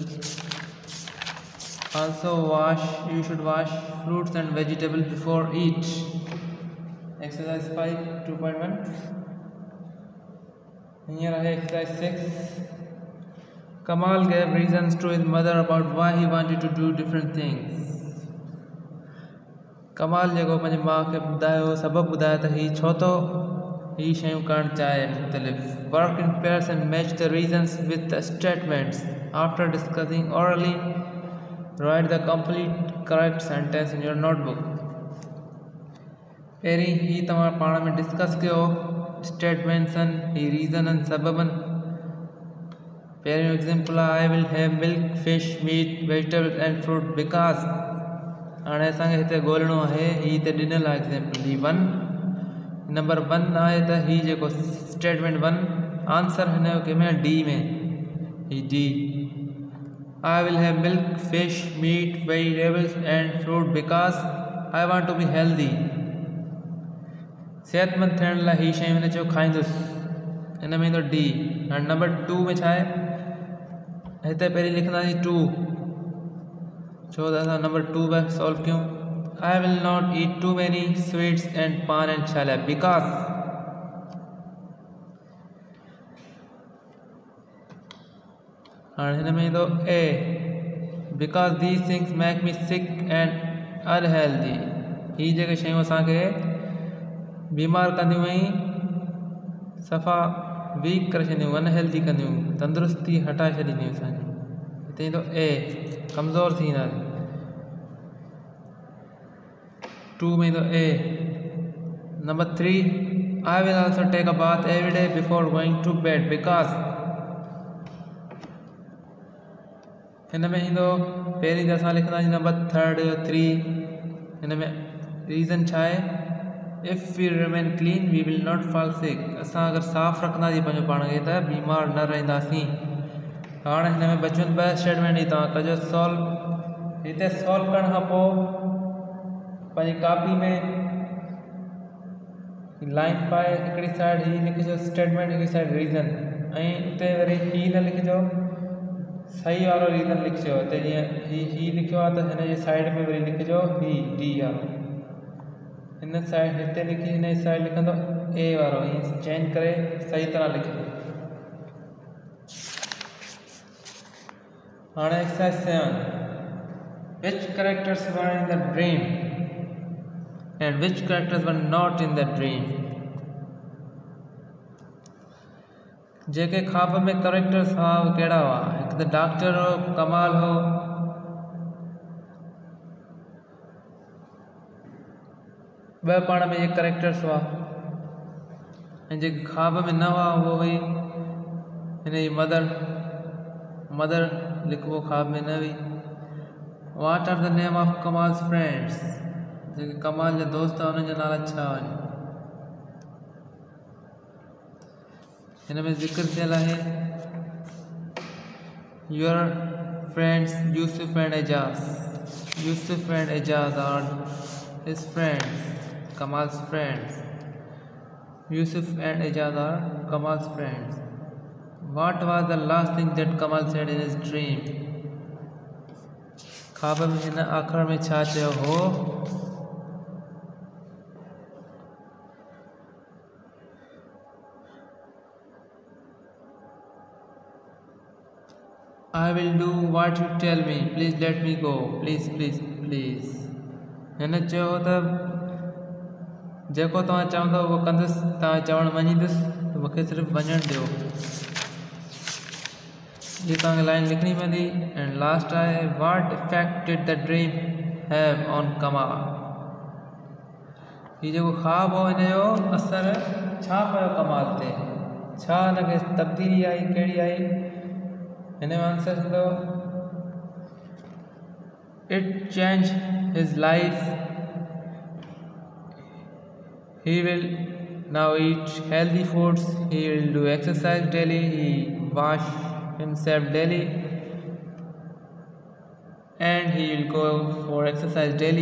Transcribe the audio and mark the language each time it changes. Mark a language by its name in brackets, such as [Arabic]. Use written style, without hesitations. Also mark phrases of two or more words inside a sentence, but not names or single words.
[English] You should wash fruits and vegetables before eat. Exercise 5 2.1. Here I have exercise 6. Kamal gave reasons to his mother about why he wanted to do different things. [Sindhi] कमाल जेको पंहिंजी माउ खे ॿुधायो, सबबु ॿुधायो त हीउ छो थो हीउ शयूं करणु चाहे मुख़्तलिफ़। [English] Work in pairs and match the reasons with the statements. After discussing orally, write the complete correct sentence in your notebook. [Sindhi] पहिरीं ही तव्हां पाण में डिस्कस कयो स्टेटमेंट्स आहिनि, ही रीज़न आहिनि, सबब आहिनि। पहिरियों एग्ज़ाम्पल आहे [English] I will have milk, fish, meat, vegetables and fruit because. [Sindhi] हाणे असांखे हिते ॻोल्हणो आहे, ही हिते ॾिनल आहे एग्ज़ाम्पल ही 1 नंबर 1 आहे त ही जेको स्टेटमेंट 1 आंसर हिन जो कंहिंमें डी में, ही डी। [English] I will have milk, fish, meat, vegetables and fruit because I want to be healthy. [Sindhi] सेहतमंद थियण लाइ ही शयूं हिन चयो खाईंदुसि, हिन में ईंदो डी। हाणे नंबर 2 में छा आहे, हिते पहिरीं लिखंदासीं 2 छो त असां नंबर 2 पे सॉल्व कयूं। [English] I will not eat too many sweets and paan and chhalia because. [Sindhi] हाणे हिन में ईंदो ए [English] because these things make me sick and unhealthy. [Sindhi] ही जेके शयूं असांखे बीमार कंदियूं ऐं सफ़ा वीक करे छॾंदियूं, अनहेल्दी कंदियूं, तंदुरुस्ती हटाए छॾींदियूं असांजी। हिते ईंदो ए कमज़ोर थी वेंदासीं। 2 में ईंदो ए। [English] number 3 I will also take a bath every day before going to bed because. [Sindhi] हिन में ईंदो पहिरीं त असां लिखंदासीं नंबर 3 हिन में रीज़न छा आहे, [English] If we remain clean we will not fall sick. [Sindhi] असां अगरि साफ़ु रखंदासीं पंहिंजो पाण खे त बीमार न रहंदासीं। हाणे हिन में बचपन 2 स्टेटमेंट ई तव्हां कजो सॉल्व। हिते सॉल्व करण खां पोइ पंहिंजी कॉपी में लाइन पाए हिकिड़ी साइड ही लिखिजो स्टेटमेंट, हिकिड़ी साइड रीज़न, ऐं उते वरी ही न लिखिजो, सही वारो रीज़न लिखिजो। हिते जीअं ही लिखियो आहे त हिन जी साइड में वरी लिखिजो ही डी वारो, हिन साइड हिते लिखी हिन जी साइड लिखंदो ए वारो, ईअं चेंज करे सही तरह लिखिजो। [English] हाणे एक्सरसाइज 7 which characters were in the dream and which characters were not in the dream। [Sindhi] जेके ख्वाब में कैरेक्टर्स हुआ वो कहिड़ा हुआ, हिकु त डॉक्टर हो, कमाल हो, ॿ पाण में ये कैरेक्टर्स हुआ, ऐं जेके ख्वाब में न हुआ वो हुई हिन जी मदर लिखिबो, ख्वाब में न हुई। [English] What are the name of Kamal's friends? [Sindhi] जेके कमाल जा दोस्त हुआ उन्हनि जा नाला छा आहिनि। हिन में ज़िक्र थियल आहे [English] Your friends Yusuf and Ejaz। Yusuf and Ejaz are his friends, Kamal's friends। Yusuf and Ejaz are Kamal's friends। What was the last thing that Kamal said in his dream? [Sindhi] ख्वाब में हिन आख़िर में छा चयो हो। [English] I will do what you tell me, please let me go, please please please। [Sindhi] हिन चयो त जेको तव्हां चवंदो उहो कंदुसि, तव्हां चवणु मञींदुसि, मूंखे सिर्फ़ु वञणु ॾियो। ये तव्हांखे लाइन लिखणी पवंदी। [English] and last आहे what effect did the dream have on Kamal. [Sindhi] ये जेको ख्वाब हो हिनजो असर छा पियो कमाल ते, छा हिनखे तब्दीली आई, कहिड़ी आई। हिन जो आंसर थींदो [English] it change his life. He will now eat healthy foods, he will do exercise daily, he wash himself daily and he will go for exercise daily।